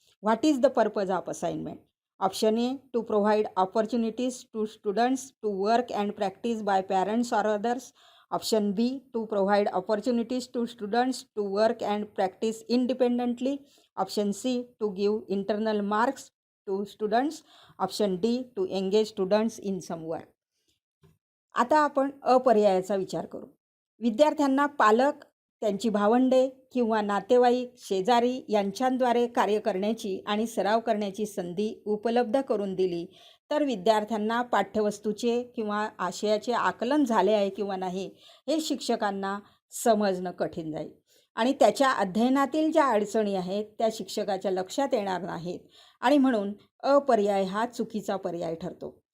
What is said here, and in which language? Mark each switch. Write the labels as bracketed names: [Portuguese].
[English] What is the purpose of assignment? Option A to provide opportunities to students to work and practice by parents or others. Option B to provide opportunities to students to work and practice independently. Option C to give internal marks to students. Option D to engage students in some work. [Marathi] आता आपण अपर्यायाचा विचार करू. विद्यार्थ्यांना पालक, त्यांची भावंडे किंवा नातेवाईक, शेजारी यांच्याद्वारे कार्य करण्याची आणि सराव करण्याची संधी उपलब्ध करून दिली तर विद्यार्थ्यांना पाठ्यवस्तूचे किंवा आशयाचे आकलन झाले आहे किंवा नाही हे शिक्षकांना समजणं कठीण जाईल आणि त्याच्या अध्ययनातील ज्या अडचणी आहेत त्या शिक्षकाच्या लक्षात येणार नाहीत आणि म्हणून अपर्याय हा चुकीचा पर्याय ठरतो.